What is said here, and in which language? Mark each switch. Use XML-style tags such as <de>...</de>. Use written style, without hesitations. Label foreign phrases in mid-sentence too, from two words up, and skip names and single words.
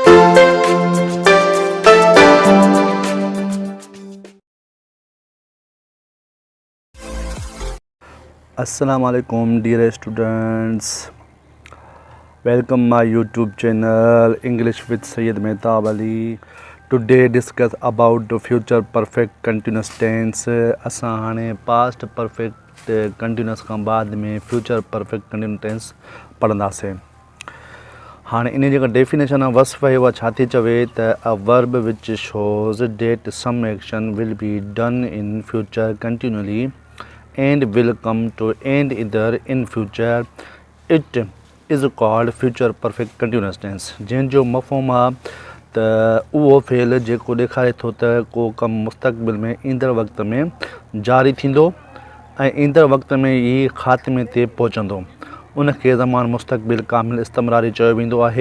<en>Assalamu alaikum dear students, welcome my YouTube channel English with Sayyid Mehtab Ali. Today discuss about the future perfect continuous tense.</en> <sd>असां हाणे</sd> <en>past perfect continuous</en> <sd>खां बाद में</sd> <en>future perfect continuous tense</en> <sd>पढ़ंदासीं. हाणे इन जेका डेफिनेशन आहे वस्फ़ आहे उहा छा थी चवे त</sd> <en>a verb which shows that some action will be done in future continuously and will come to end either in future. It is called future perfect continuous tense.</en> <sd>जंहिंजो मफ़हूम आहे त उहो फ़ेल जेको ॾेखारे थो त को कमु मुस्तक़बिल में ईंदड़ वक़्त में जारी थींदो ऐं ईंदड़ वक़्त में ई ख़ात्मे ते पहुचंदो, उनखे ज़मान मुस्तक़बिल कामिल इस्तमरारी चयो वेंदो आहे.</sd>